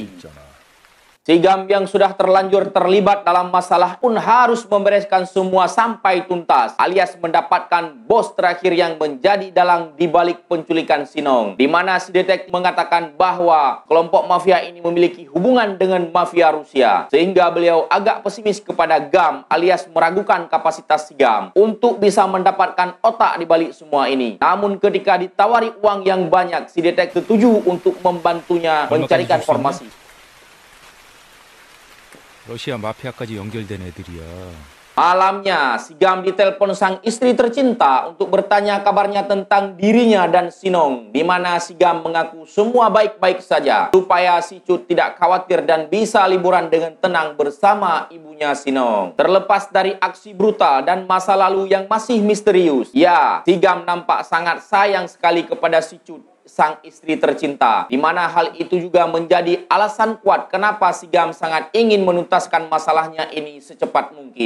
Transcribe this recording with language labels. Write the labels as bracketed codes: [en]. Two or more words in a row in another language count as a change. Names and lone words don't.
[id] Sigam yang sudah terlanjur terlibat dalam masalah pun harus membereskan semua sampai tuntas, alias mendapatkan bos terakhir yang menjadi dalang dibalik penculikan Sinong, di mana si detektif mengatakan bahwa kelompok mafia ini memiliki hubungan dengan mafia Rusia, sehingga beliau agak pesimis kepada Gam, alias meragukan kapasitas Sigam untuk bisa mendapatkan otak dibalik semua ini. Namun ketika ditawari uang yang banyak, si detektif setuju untuk membantunya mencarikan informasi. [ko] 러시아 마피아까지 연결된 애들이야. [id] Malamnya, Sigam ditelepon sang istri tercinta untuk bertanya kabarnya tentang dirinya dan Sinong, di mana Sigam mengaku semua baik-baik saja, supaya si Cut tidak khawatir dan bisa liburan dengan tenang bersama ibunya Sinong. Terlepas dari aksi brutal dan masa lalu yang masih misterius, ya, Sigam nampak sangat sayang sekali kepada si Cut, sang istri tercinta, di mana hal itu juga menjadi alasan kuat kenapa Sigam sangat ingin menuntaskan masalahnya ini secepat mungkin.